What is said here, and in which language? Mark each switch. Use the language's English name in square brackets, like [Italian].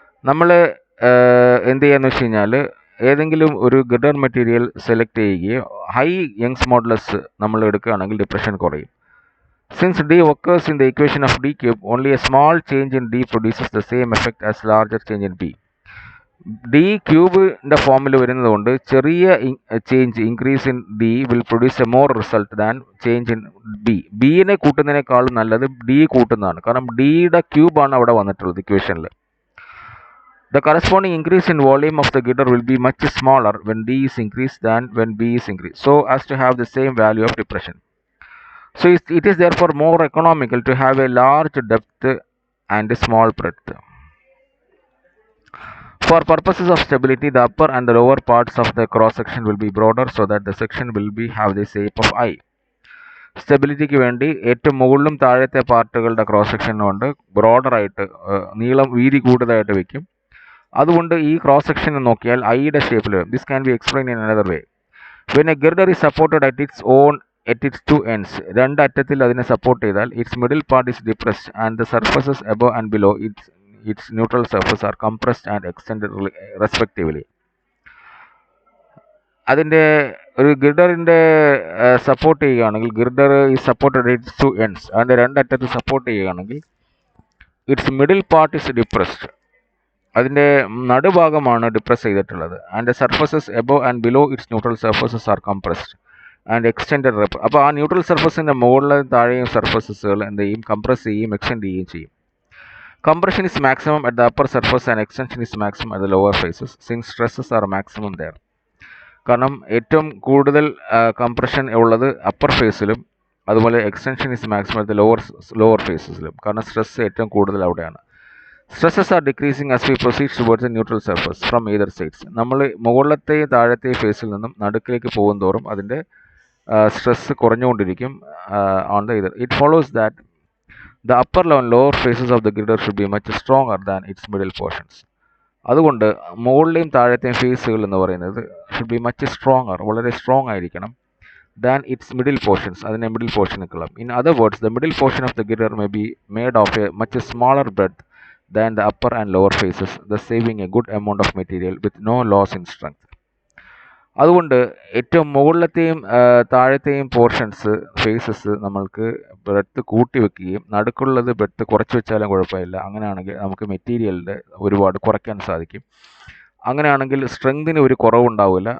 [Malayalam] നമ്മൾ എന്ത് ചെയ്യാന്ന് വെച്ച് കഴിഞ്ഞാൽ ഏതെങ്കിലും ഒരു ഗിർഡർ മെറ്റീരിയൽ സെലക്ട് ചെയ്യുകയോ ഹൈ യങ്സ് മോഡുലസ് നമ്മൾ എടുക്കുകയാണെങ്കിൽ ഡിപ്രഷൻ കുറയും. [English] Since D occurs in the equation of D cube, only a small change in D produces the same effect as larger change in B. [Malayalam] D ക്യൂബിൻ്റെ ഫോമിൽ വരുന്നതുകൊണ്ട് ചെറിയ [English] Change increase in D will produce a more result than change in B. [Malayalam] ബിനെ കൂട്ടുന്നതിനേക്കാളും നല്ലത് D കൂട്ടുന്നതാണ്. കാരണം ഡിയുടെ ക്യൂബാണ് അവിടെ വന്നിട്ടുള്ളത് ഇക്വേഷനിൽ. [English] The corresponding increase in volume of the girder will be much smaller when D is increased than when B is increased, so as to have the same value of depression. So it is therefore more economical to have a large depth and a small breadth. For purposes of stability, the upper and the lower parts of the cross section will be broader so that the section will have the shape of I. [Malayalam] സ്റ്റെബിലിറ്റിക്ക് വേണ്ടി ഏറ്റവും മുകളിലും താഴത്തെ പാർട്ടുകളുടെ cross section കൊണ്ട് ബ്രോഡറായിട്ട് വീതി കൂടുതലായിട്ട് വയ്ക്കും. അതുകൊണ്ട് ഈ ക്രോസ് സെക്ഷൻ നോക്കിയാൽ ഐയുടെ ഷേപ്പിൽ വരും. [English] This can be explain in another way. When a girder is supported at its two ends, [Malayalam] രണ്ട് അറ്റത്തിൽ അതിനെ സപ്പോർട്ട് ചെയ്താൽ [English] its middle part is depressed and the surfaces above and below its neutral surface are compressed and extended respectively. [Malayalam] അതിൻ്റെ ഒരു ഗിർഡറിൻ്റെ support ചെയ്യുകയാണെങ്കിൽ [English] girder is supported its two ends, [Malayalam] അതിൻ്റെ രണ്ടറ്റത്ത് support ചെയ്യുകയാണെങ്കിൽ [English] its middle part is depressed [Malayalam] അതിൻ്റെ നടുഭാഗമാണ് depress ചെയ്തിട്ടുള്ളത്. [English] And the surfaces above and below its neutral surfaces are compressed and extended റെപ്പ്. [Malayalam] അപ്പോൾ ആ ന്യൂട്രൽ സർഫസിൻ്റെ മുകളിലും താഴെയും സർഫസസുകൾ എന്ത് ചെയ്യും, കംപ്രസ് ചെയ്യും, എക്സ്റ്റെൻഡ് ചെയ്യുകയും ചെയ്യും. [English] Compression is maximum at the upper surface and extension is maximum at the lower faces since stresses are maximum there. [Malayalam] കാരണം ഏറ്റവും കൂടുതൽ കംപ്രഷൻ ഉള്ളത് അപ്പർ ഫേസിലും അതുപോലെ extension [English] is maximum at the lower [Malayalam] ഫേസസിലും, കാരണം സ്ട്രെസ് ഏറ്റവും കൂടുതൽ അവിടെയാണ്. [English] Stresses are decreasing as we proceed towards the neutral surface from either sides. [Malayalam] നമ്മൾ മുകളിലത്തെയും താഴത്തെയും ഫേസിൽ നിന്നും നടുക്കിലേക്ക് പോകും തോറും അതിൻ്റെ stress കുറഞ്ഞുകൊണ്ടിരിക്കും [English] On the other. It follows that the upper and lower faces of the girder should be much stronger than its middle portions. [Malayalam] അതുകൊണ്ട് മുകളിലെയും താഴത്തെയും ഫേസുകൾ എന്ന് പറയുന്നത് [English] should be much stronger, [Malayalam] വളരെ സ്ട്രോങ് ആയിരിക്കണം, [English] than its middle portions, [Malayalam] അതിൻ്റെ middle പോർഷനുകളും. [English] In other words the middle portion of the girder may be made of a much smaller breadth than the upper and lower faces, thus saving a good amount of material with no loss in strength. [Malayalam] അതുകൊണ്ട് ഏറ്റവും മുകളിലത്തെയും താഴത്തെയും portions faces നമ്മൾക്ക് breadth കൂട്ടി വെക്കുകയും നടുക്കുള്ളത് breadth കുറച്ച് വെച്ചാലും കുഴപ്പമില്ല. അങ്ങനെയാണെങ്കിൽ നമുക്ക് മെറ്റീരിയലിൻ്റെ ഒരുപാട് കുറയ്ക്കാൻ സാധിക്കും. അങ്ങനെയാണെങ്കിൽ സ്ട്രെങ്തിന് ഒരു കുറവുണ്ടാവില്ല.